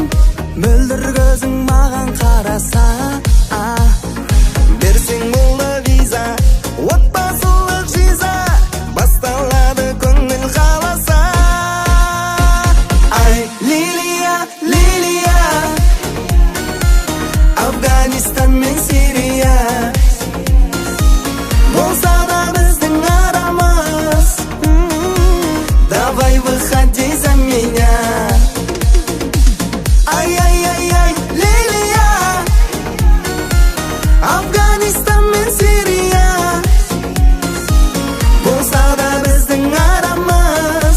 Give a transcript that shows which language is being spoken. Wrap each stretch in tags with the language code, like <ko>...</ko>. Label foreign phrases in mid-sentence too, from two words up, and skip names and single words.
<kk>Mөлдір көзің маған қараса, берсең болды виза, отбасылық жиза, басталады көңіл қаласа. Ай, Лилия, Лилия, Афганистан мен Сирия, болса да біздің арамыз.</kk> <ru>Давай выходи за меня.</ru> <kk>Ай-яй-яй-яй, Лилия, Афганистан мен Сирия, болса да біздің арамыз.</kk>